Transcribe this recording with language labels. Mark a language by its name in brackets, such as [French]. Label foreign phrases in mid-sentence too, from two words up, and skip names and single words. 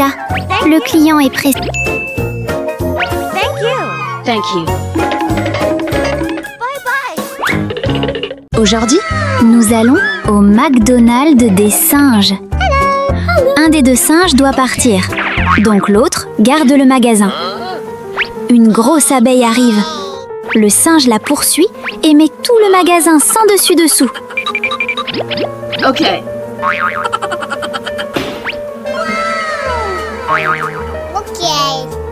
[French] Le client est pressé. [English] Thank you. Thank you. Bye bye. [French] Aujourd'hui, nous allons au McDonald's des singes. Un des deux singes doit partir, donc l'autre garde le magasin. Une grosse abeille arrive. Le singe la poursuit et met tout le magasin sans dessus-dessous. Okay. Okay.